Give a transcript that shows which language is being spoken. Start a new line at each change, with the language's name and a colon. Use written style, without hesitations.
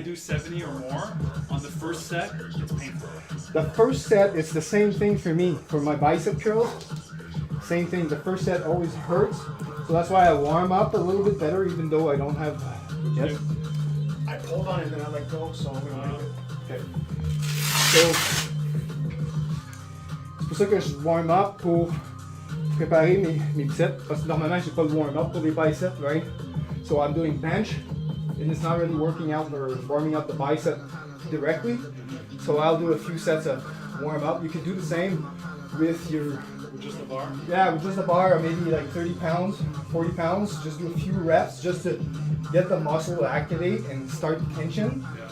English: I do 70 or more on the first set, it's painful. the first set is the same thing for me for my bicep curls. same thing. The first set always hurts, so that's why I warm up a little bit better, even though I don't have. Yes. I pulled on it and then I let go, so I'm gonna leave it. Okay.
French: So, c'est pour ça que je warm up pour préparer mes biceps, parce que normalement j'ai pas le warm up pour les biceps, right?
English: So I'm doing bench, and it's not really working out or warming up the bicep directly. So I'll do a few sets of warm up. You can do the same with your. With just the bar? Yeah, with just a bar, or maybe like 30 pounds, 40 pounds. Just do a few reps just to get the muscle to activate and start the tension.